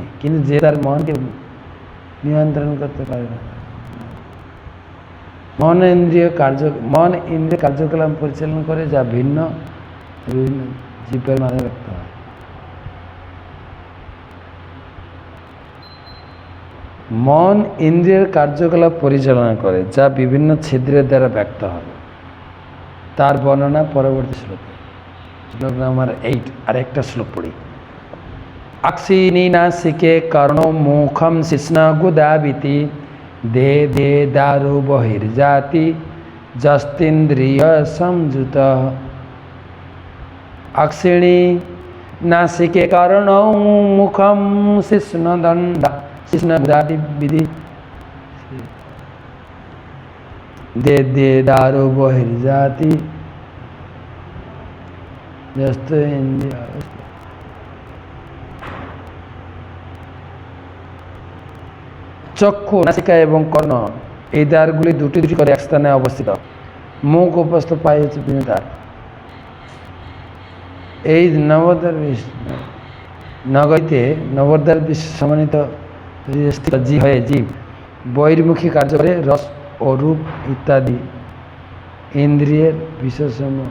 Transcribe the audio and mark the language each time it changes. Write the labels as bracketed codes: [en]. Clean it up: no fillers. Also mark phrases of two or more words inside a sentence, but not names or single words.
[bn] কিন্তু যে তার মনকে নিয়ন্ত্রণ করতে পারে না, মন ইন্দ্রিয় কার্যকলাপ পরিচালনা করে, যা বিভিন্ন জীবের মাঝে ব্যক্ত হয়। মন ইন্দ্রিয়ের কার্যকলাপ পরিচালনা করে, যা বিভিন্ন ছিদ্রের দ্বারা ব্যক্ত হবে। তার বর্ণনা পরবর্তী শ্লোকে। শ্লোক নাম্বার 8। আরেকটা শ্লোক পড়ি। [sa] अक्षिणी नासिके कर्णो मुखम शिश्नगुदाविति दे दे दारु बहिर्जाति जस्तिन्द्रिय संयुत। अक्षिणी नासिके कर्णो मुखम शिश्नदंडा शिश्नगुदाविति दे दे दारु बहिर्जाति जस्तिन्द्रिय। [bn] চক্ষু, নাসিকা এবং কর্ণ এই দ্বারগুলি দুটি দুটি করে এক স্থানে অবস্থিত। মুখ উপস্থ পাই হচ্ছে বিভিন্ন দ্বার। এই নগরীতে নবদ্বার সম্মানিত হয়ে জীব বহির্মুখী কার্য করে রস ও রূপ ইত্যাদি ইন্দ্রিয়ের বিশেষম।